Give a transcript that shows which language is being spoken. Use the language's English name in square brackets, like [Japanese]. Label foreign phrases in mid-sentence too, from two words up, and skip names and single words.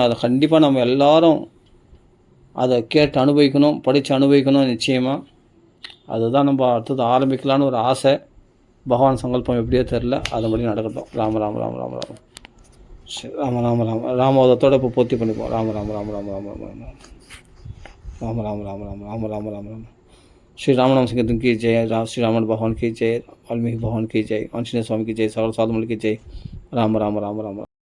[Tamil] அதை கண்டிப்பாக நம்ம எல்லோரும் அதை கேட்டு அனுபவிக்கணும், படித்து அனுபவிக்கணும் நிச்சயமாக. அதுதான் நம்ம அடுத்தது ஆரம்பிக்கலான்னு ஒரு ஆசை. பகவான் சங்கல்பம் எப்படியோ தெரில, அதுபடி நடக்கட்டும். ராம ராம ராம ராம ராம. சரி, ராம ராம ராம ராமவதத்தோடு இப்போ பூர்த்தி பண்ணிப்போம். ராம ராம ராம ராம ராம ராம ராம ராம ராம ராம ராம ராம ராம ராம ராம. [Hindi] श्री रामनाम संकीर्तन की जय. श्री रामन भगवान की जय. वाल्मीकि भगवान की जय. आंजनेय स्वामी की जय. सगल साधुमल की जय. राम राम राम राम.